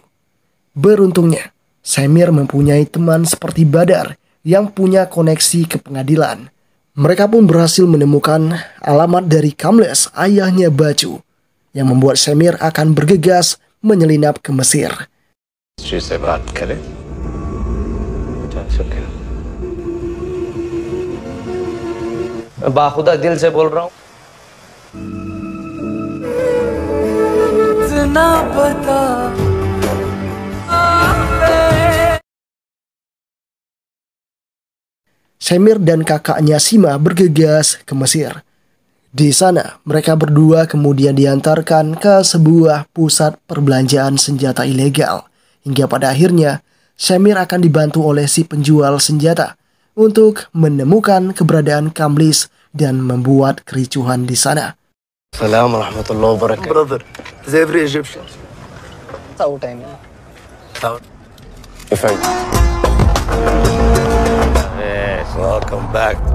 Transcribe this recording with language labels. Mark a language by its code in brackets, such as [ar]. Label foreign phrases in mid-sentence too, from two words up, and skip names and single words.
[id] Beruntungnya, Semir mempunyai teman seperti Badar yang punya koneksi ke pengadilan. Mereka pun berhasil menemukan alamat dari Kamles, ayahnya Bacu, yang membuat Semir akan bergegas menyelinap ke Mesir. [hi] बाखुदा दिल से बोल रहा हूँ। [id] Semir dan kakaknya Sima bergegas ke Mesir. Di sana, mereka berdua kemudian diantarkan ke sebuah pusat perbelanjaan senjata ilegal. Hingga pada akhirnya, Semir akan dibantu oleh si penjual senjata untuk menemukan keberadaan Kamlis dan membuat kericuhan di sana. [ar] Assalamualaikum warahmatullahi wabarakatuh. [en] Brother, as every Egyptian. Yes, welcome back.